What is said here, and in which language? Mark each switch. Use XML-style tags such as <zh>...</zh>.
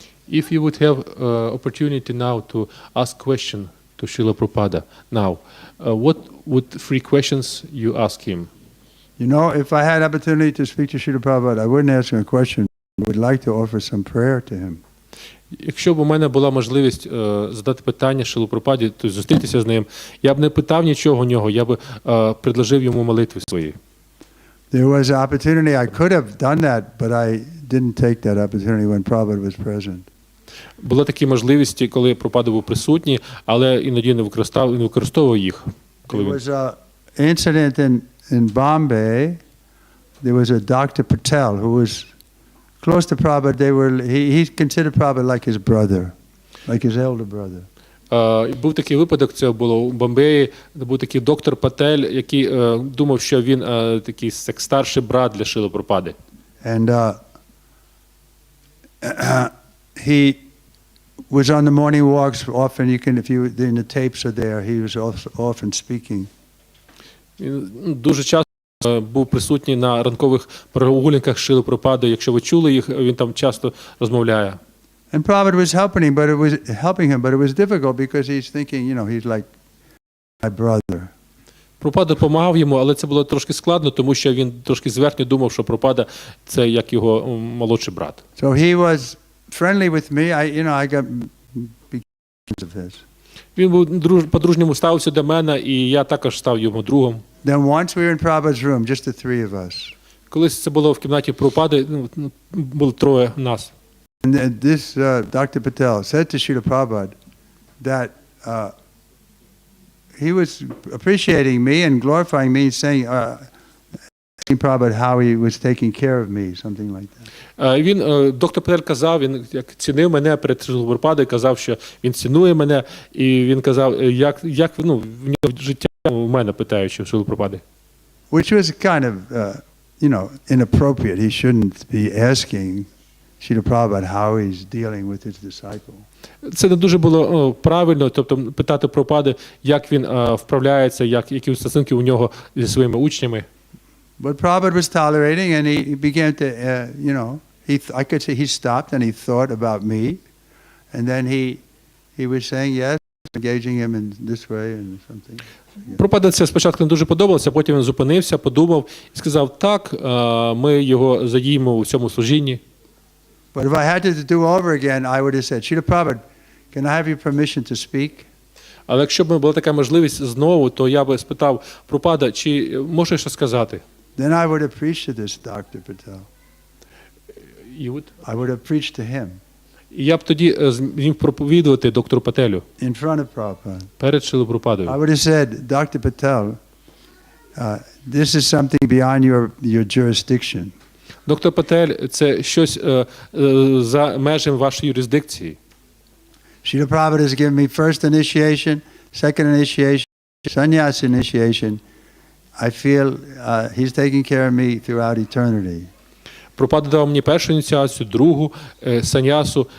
<en>If you would have opportunity now to ask question to Srila Prabhupada now, what would 3 questions you ask him? You know, if I had opportunity to speak to Srila Prabhupada, I wouldn't ask him a question. I would like to offer some prayer to him.</en> <uk>Якщо б у мене була можливість задати питання Шрилі Прабхупаді, то зустрітися з ним, я б не питав нічого у нього, я б предложив йому молитви свої.</uk> <en>There was an opportunity I could have done that, but I didn't take that opportunity when Prabhupada was present.</en> <uk>Були такі можливості, коли Прабхупада був присутній, але іноді не використовував їх.</uk> <en>There was an incident in Bombay. There was a Dr. Patel who was close to Prabhupada. He considered Prabhupada like his brother, like his elder brother.</en> <uk>Був такий випадок, це було у Бомбеї, був такий доктор Патель, який думав, що він такий як старший брат для Шрили Прабхупади.</uk> <en>And he was on the morning walks often. You can, if you, the tapes are there. He was often speaking.</en> <uk>Він дуже часто був присутній на ранкових прогулянках Шрили Прабхупади. Якщо ви чули їх, він там часто розмовляє.</uk> <en>And Prabhupada was helping him, but it was difficult because he's thinking, you know, he's like my brother.</en> <uk>Прабхупада допомагав йому, але це було трошки складно, тому що він трошки зверхньо думав, що Прабхупада це як його молодший брат.</uk> <en>So he was friendly with me. I got big of this.</en> <uk>Він був по-дружньому ставився до мене, і я також став йому другом.</uk> <en>Then once we were in Prabhupada's room, just the 3 of us.</en> <uk>Колись це було в кімнаті Прабхупади, було 3 нас.</uk> <en>And this Dr. Patel said to Srila Prabhupada that he was appreciating me and glorifying me, saying Prabhupada how he was taking care of me, something like that.</en> <uk>Він, доктор Патель казав, він як цінив мене перед Шрилою Прабхупадою, казав, що він цінує мене, і він казав, як в нього життя у мене, питаючи Шрилу Прабхупади.</uk> <en>Which was kind of, inappropriate. He shouldn't be asking Srila Prabhupada how he's dealing with his disciple.</en> <uk>Це не дуже було правильно, тобто питати Прабхупади, як він вправляється, які стосунки у нього зі своїми учнями.</uk> <en>But Prabhupada was tolerating, and he began to, I could say he stopped and he thought about me, and then he was saying yes, engaging him in this way and something.</en> <uk>Прабхупада це спочатку не дуже подобалося, потім він зупинився, подумав і сказав, так, ми його задіємо у цьому служінні.</uk> <en>But if I had to do over again, I would have said, Srila Prabhupada, can I have your permission to speak?</en> <uk>Але якщо б була така можливість знову, то я би спитав Прабхупада, чи можеш що сказати?</uk> <en>Then I would have preached to this Dr. Patel. I would have preached to him</en> <uk>І я б тоді зміг проповідувати доктору Пателю</uk> <en>in front of Prabhupada.</en> <uk>перед Шрилою</uk> <en>I</en> <uk>Прабхупадою.</uk> <en>would have said, Dr. Patel, this is something beyond your jurisdiction.</en> <uk>Доктор Патель – це щось за межами вашої юрисдикції.</uk> <en>Srila Prabhupada has given me first initiation, second initiation, sannyas initiation. I feel he's taking care of me throughout eternity.</en> <uk>Прабхупада дав мені першу ініціацію, другу саньясу.</uk>